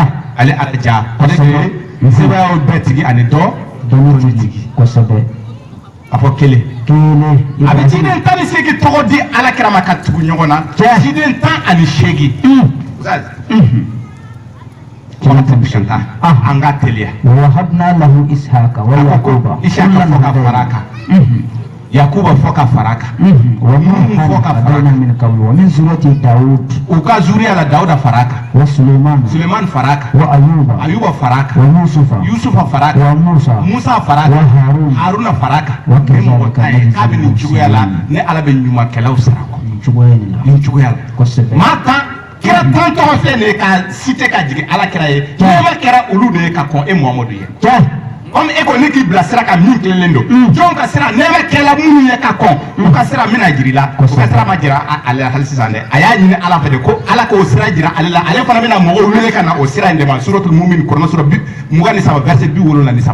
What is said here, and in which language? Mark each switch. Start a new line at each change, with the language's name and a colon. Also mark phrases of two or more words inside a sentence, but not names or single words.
Bambara: ale ala ja ale de sebayaw bɛɛ tigi ani dɔ tigi kosɛbɛ a fɔ kelen a bɛ ciden 18 tɔgɔ di alakira ma ka tugu ɲɔgɔn na ciden 18 kɔnɔ tɛ bisanta an ka teliya
Arabic: ووهبنا له إسحاق ويعقوب
Bambara: Isaka fɔ ka fara a kan Yakuba fɔ ka fara a kan
Arabic: ومن هدينا من قبل ومن ذرية داود
Bambara: u ka zuriya la Dawuda fara a kan
Arabic: وسليمان
Bambara: Suleiman fara a kan
Arabic: وأيوب
Bambara: Ayuba fara a kan
Arabic: ويوسف
Bambara: Yusufa fara a kan
Arabic: وموسى
Bambara: Musa fara a kan
Arabic: وهارون
Bambara: Haruna fara a kan Wa ni mɔgɔ ta ye k'a bɛ nin cogoya la ne Ala bɛ ɲumankɛlaw sara kɔ nin cogoya la kosɛbɛ maa tan kira tan tɔgɔ filɛ nin ye ka cité ka jigin Ala kira ye nɛɛma kɛra olu de ye ka kɔn e Muhamadu ye comme e ko ne k'i bila sira kan min tilelen don jɔn ka sira nɛɛma kɛla minnu ye ka kɔn u ka sira mina jira i la u ka sira ma jira ale la hali sisan dɛ a y'a ɲini Ala fɛ de ko Ala k'o sira jira ale la ale fana bɛna mɔgɔw wele ka na o sira in de ma
Arabic: سورة المؤمن
Bambara: kuranɛ sura 23 verset 73